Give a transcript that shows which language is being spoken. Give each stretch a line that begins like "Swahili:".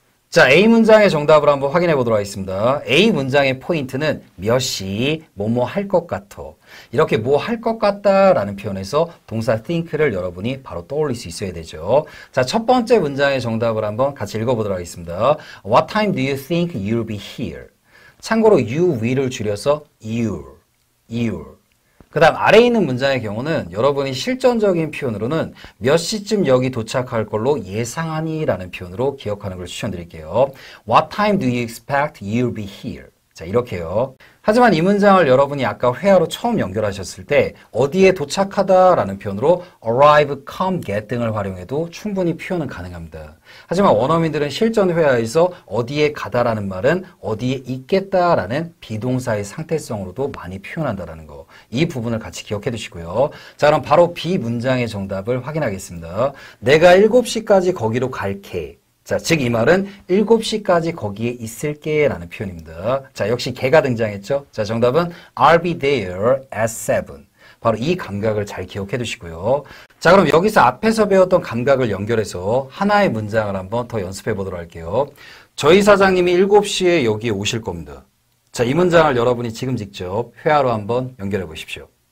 Korean: 자, A 문장의 정답을 한번 확인해 보도록 하겠습니다. A 문장의 포인트는 몇 시, 뭐뭐 할 것 같아. 이렇게 뭐 할 것 같다라는 표현에서 동사 think를 여러분이 바로 떠올릴 수 있어야 되죠. 자, 첫 번째 문장의 정답을 한번 같이 읽어보도록 하겠습니다.
English: What time do you think you'll be here?
Korean: 참고로 you will을 줄여서 you'll. 그 다음 아래에 있는 문장의 경우는 여러분이 실전적인 표현으로는 몇 시쯤 여기 도착할 걸로 예상하니 라는 표현으로 기억하는 걸 추천드릴게요.
English: What time do you expect you'll be here?
Korean: 자, 이렇게요. 하지만 이 문장을 여러분이 아까 회화로 처음 연결하셨을 때 어디에 도착하다 라는 표현으로 arrive, come, get 등을 활용해도 충분히 표현은 가능합니다. 하지만 원어민들은 실전 회화에서 어디에 가다라는 말은 어디에 있겠다라는 비동사의 상태성으로도 많이 표현한다라는 거. 이 부분을 같이 기억해 두시고요. 자, 그럼 바로 B 문장의 정답을 확인하겠습니다. 내가 7시까지 거기로 갈게. 자, 즉 이 말은 7시까지 거기에 있을게 라는 표현입니다. 자, 역시 개가 등장했죠. 자, 정답은
English: I'll be there at 7.
Korean: 바로 이 감각을 잘 기억해 두시고요. 자, 그럼 여기서 앞에서 배웠던 감각을 연결해서 하나의 문장을 한번 더 연습해 보도록 할게요. 저희 사장님이 7시에 여기에 오실 겁니다. 자, 이 문장을 여러분이 지금 직접 회화로 한번 연결해 보십시오.